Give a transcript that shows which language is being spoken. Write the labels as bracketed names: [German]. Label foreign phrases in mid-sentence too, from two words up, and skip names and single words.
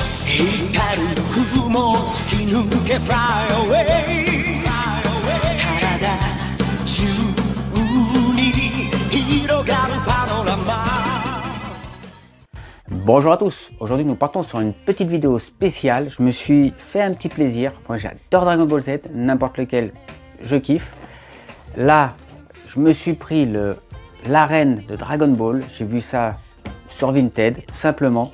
[Japanese] 光る雲突き抜け [English] Fly away [Japanese] 体中に広がるパノラマ。 [French] Bonjour à tous, aujourd'hui nous partons sur une petite vidéo spéciale. Je me suis fait un petit plaisir, moi j'adore Dragon Ball Z, n'importe lequel je kiffe. Là je me suis pris l'arène de Dragon Ball, j'ai vu ça sur Vinted tout simplement.